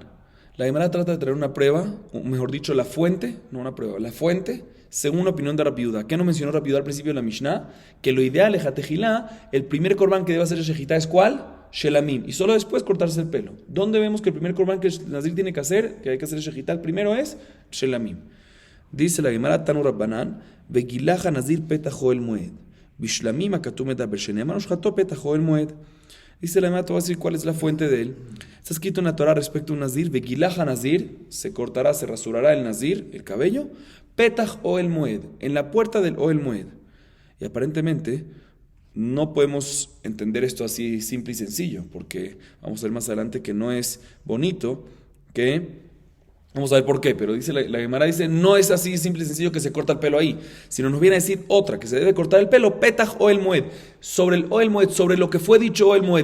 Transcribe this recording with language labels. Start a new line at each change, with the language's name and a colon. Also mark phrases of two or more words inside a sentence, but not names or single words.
Spanish: La Gemara trata de traer una prueba, o mejor dicho, la fuente, no una prueba, la fuente, según la opinión de Rabbi Yehuda. ¿Qué no mencionó Rabbi Yehuda al principio de la Mishnah? Que lo ideal es Jatejilá, el primer korban que debe hacer el shejitá es ¿cuál? Shelamim. Y solo después cortarse el pelo. ¿Dónde vemos que el primer korban que el Nazir tiene que hacer, que hay que hacer el shejitá, el primero es Shelamim?
Hebrew: Dice la Gemara, תנו רבנן וגלח הנזיר פתח אהל מועד בשלמים הכתוב מדבר שנאמר ושחטו פתח אהל מועד.
Spanish: Dice la Gemara, te voy a decir cuál es la fuente de él. Está escrito en la Torah respecto a un Nazir,
Hebrew: וגלח הנזיר,
Spanish: se cortará, se rasurará el Nazir, el cabello,
Hebrew: פתח אהל מועד,
Spanish: en la puerta del
Hebrew: אהל מועד.
Spanish: Y aparentemente no podemos entender esto así simple y sencillo, porque vamos a ver más adelante que no es bonito, que vamos a ver por qué, pero dice la Gemara dice, no es así simple y sencillo que se corta el pelo ahí, sino nos viene a decir otra, que se debe cortar el pelo,
Hebrew: פתח אהל מועד,
Spanish: sobre el
Hebrew: אהל מועד,
Spanish: sobre lo que fue dicho
Hebrew: אהל מועד.